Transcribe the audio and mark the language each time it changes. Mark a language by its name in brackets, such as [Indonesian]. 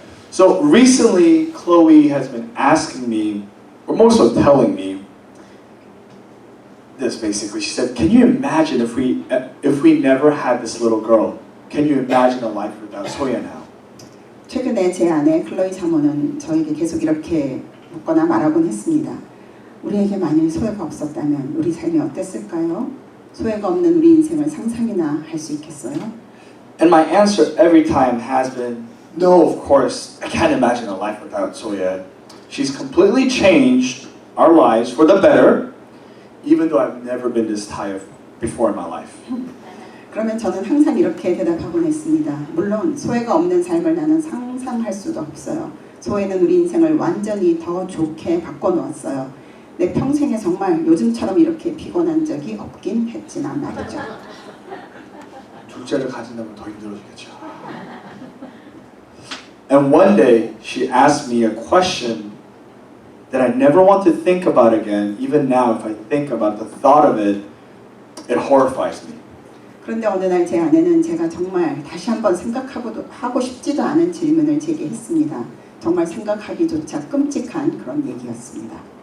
[English] So recently, Chloe has been asking me, or more so telling me, this basically. She said, "Can you imagine if we never had this little girl? Can you imagine a life without Soya now?" [Korean] 최근에 제 아내 클로이 사모는 저에게 계속 이렇게 묻거나 말하곤 했습니다. 우리에게 만일 소외가 없었다면 우리 삶이 어땠을까요? 소외가 없는 우리 인생을 상상이나 할 수 있겠어요? [English] And my answer every time has been, no, of course, I can't imagine a life without Soya. She's completely changed our lives for the better, even though I've never been this tired before in my life. [Korean] 그러면 저는 항상 이렇게 대답하곤 했습니다. 물론 소외가 없는 삶을 나는 상상할 수도 없어요. 소외는 우리 인생을 완전히 더 좋게 바꿔놓았어요. 내 평생에 정말 요즘처럼 이렇게 피곤한 적이 없긴 했지만 말이죠. 둘째를 가진다면 더 힘들어지겠죠. [English] And one day she asked me a question that I never want to think about again. Even now, if I think about the thought of it, it horrifies me. [Korean] 그런데 어느 날 제 아내는 제가 정말 다시 한번 하고 싶지도 않은 질문을 제게 했습니다. 정말 생각하기조차 끔찍한 그런 얘기였습니다.